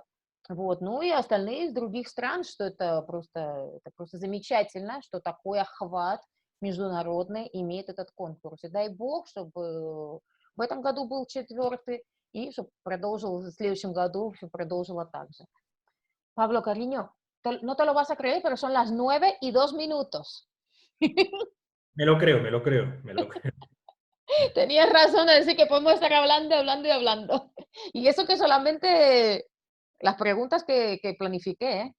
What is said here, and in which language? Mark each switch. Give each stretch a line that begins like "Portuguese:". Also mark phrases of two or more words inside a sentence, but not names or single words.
Russian: Вот. Ну и остальные из других стран, что это просто замечательно, что такой охват международный имеет этот конкурс. И дай бог, чтобы в этом году был 4-й, и чтобы продолжил в следующем году, все продолжило так же.
Spanish: Pablo, cariño, no te lo vas a creer, pero son las 9:02. Me lo creo, me lo creo, me lo creo. Tenías razón de decir que podemos estar hablando, hablando y hablando. Y eso que solamente las preguntas que planifiqué, ¿eh?